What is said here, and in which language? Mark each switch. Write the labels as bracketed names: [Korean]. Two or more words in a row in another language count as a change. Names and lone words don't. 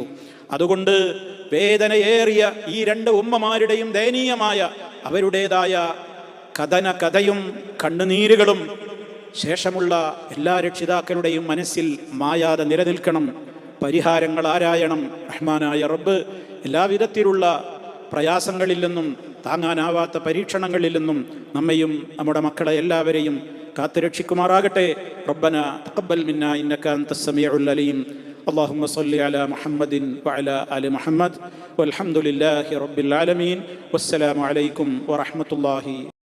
[Malayalam] അതുകൊണ്ട് വേദനയേറിയ ഈ രണ്ട് ഉമ്മമാരുടെയും ദയനീയമായ അവരുടേതായ കഥയും കണ്ണുനീരുകളും ശേഷമുള്ള എല്ലാ രക്ഷിതാക്കളുടെയും മനസ്സിൽ മായാതെ നിലനിൽക്കണം. പരിഹാരങ്ങൾ ആരായണം. റഹ്മാനായ റബ്ബ് എല്ലാവിധത്തിലുള്ള പ്രയാസങ്ങളിൽ നിന്നും താങ്ങാനാവാത്ത പരീക്ഷണങ്ങളിൽ നിന്നും നമ്മയും നമ്മുടെ മക്കളെ എല്ലാവരെയും കാത്തുരക്ഷിക്കുമാറാകട്ടെ. [Arabic] ربنا تقبل منا إنك أنت السميع العليم. اللهم صل على محمد وعلى آل محمد والحمد لله رب العالمين والسلام عليكم ورحمة الله